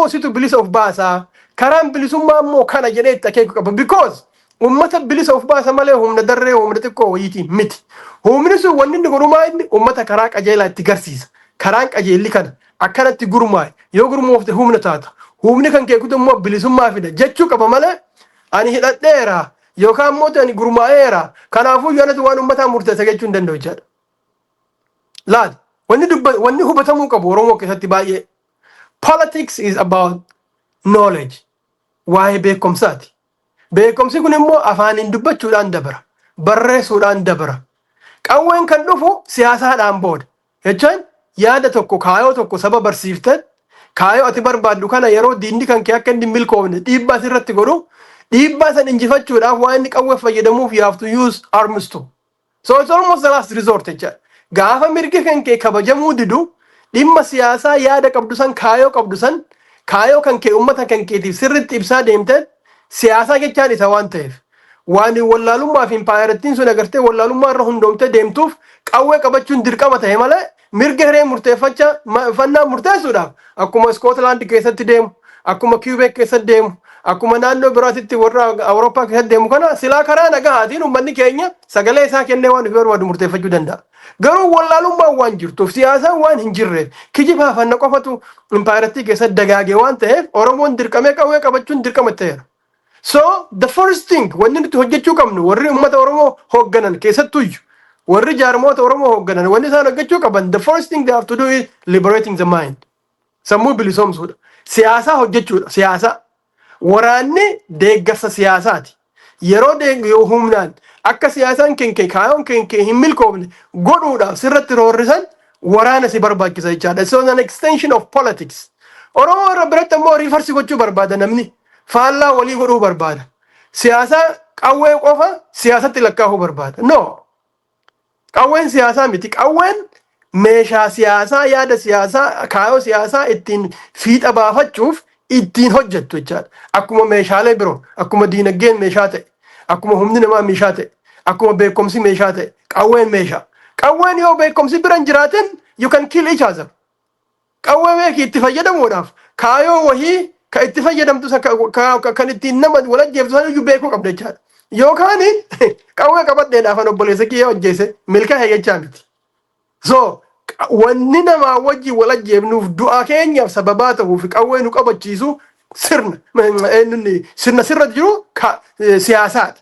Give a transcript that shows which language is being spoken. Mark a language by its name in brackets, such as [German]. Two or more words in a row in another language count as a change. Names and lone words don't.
[Oromo] situ bilisa of baasaa karaan bilisummaa immoo kana jedhee itti akeeku qaba because uummata bilisa of baasa malee humna darree humna xiqqoo wayiitiin miti humni sun wanni inni gurmaa inni uummata karaa qajeelaa itti garsiisa karaan qajeelli kana akkanatti gurmaa'e yoo gurmoofte humna taata humni kan keekutu immoo bilisummaa fida jechuu qaba malee ani hidhadheera yookaan immoo ani gurmaa'eera kanaafuu yoonatu waan uummataa murteessa jechuu hin danda'u jechaadha laal wanni hubatamuu qabu Oromoo keessatti baay'ee [English] politics is about knowledge [Oromo] waa'ee beekumsaati beekumsi kun immoo afaaniin dubbachuudhaan dabara barreessuudhaan dabara qawween kan dhufu siyaasaadhaan booda jechaan yaada tokko kaayoo tokko saba barsiiftan kaayoo ati barbaaddu kana yeroo diinni kan kee akka inni milkoofne dhiibbaa sirratti godhu dhiibbaa san injifachuudhaaf waan inni qawwee fayyadamuuf [English] you have to use arms too so it's almost the last resort [Oromo] jecha gaafa mirgi kan kee kabajamuu didu dhimma siyaasaa yaada qabdu san kaayoo kan kee ummata kan keetiif sirritti ibsaa deemte siyaasaa jechaan isa waan ta'eef waan wallaalummaa fi impaayarettiin sun agartee wallaalummaa irra hundoomte deemtuuf qawwee qabachuun dirqama ta'e malee mirga hiree murteeffannaa murteessuudhaaf akkuma Scotland keessatti deemu akkuma Quebec keessatti deemu akkuma naannoo biraatitti warra Awurooppaa keessatti deemu kana silaa karaa nagahaatiin uummanni keenya sagalee isaa kennee waan barbaadu murteeffachuu danda'a garuu wallaalummaa waan jirtuuf siyaasa waan hin jirreef kijibaa fanna qofatu impaayiratii keessa dagaagee waan ta'eef Oromoon dirqamee qawwee qabachuun dirqama ta'eera. [English] So the first thing [Oromo] wanni nuti hojjechuu qabnu warri uummata Oromoo hoogganan keessattuyyuu warri jaarmoota Oromoo hoogganan wanni isaan hojjechuu qaban [English] the first thing they have to do is liberating the mind. [Oromo] Sammuu bilisoomsuudha. Siyaasaa hojjechuudha. Siyaasaa. Waraanni deeggarsa siyaasaati. Yeroo humnaan akka siyaasaan kenkee kaayoon kenkee hin milkoofne godhuudhaaf sirratti roorrisan waraana si barbaachisa jechaadha. [English] So an extension of politics. [Oromo] Oromoo irra biratti ammoo riifarsi gochuu barbaada namni. Faallaa walii godhuu barbaada. Siyaasaa qawwee qofa siyaasatti lakkaa'uu barbaada. No. Qawween siyaasaa miti. Qawween meeshaa siyaasaa yaada siyaasaa kaayoo siyaasaa ittiin fiixa baafachuuf ittiin hojjettu jechaadha. Akkuma meeshaalee biroo, akkuma diinagdeen meeshaa ta'e, akkuma humni namaa meeshaa ta'e, akkuma beekumsi meeshaa ta'e, qawween meeshaa. Qawween yoo beekumsi bira hin jiraatin [English] you can kill each other. [Oromo] Qawwee beekii itti fayyadamuudhaaf kaayoo wahii ka itti fayyadamtu kan ittiin nama wal ajjeeftu san iyyuu beekuu qabda jechaadha. Yookaan qawwee qabadheedhaaf an obboleessa kiyya hojjeese milkaa'e jechaa miti. So wanni namaa wajji wal ajjeefnuuf du'a keenyaaf sababaa ta'uuf qawwee nu qabachiisu sirna sirra jiru siyaasaadha.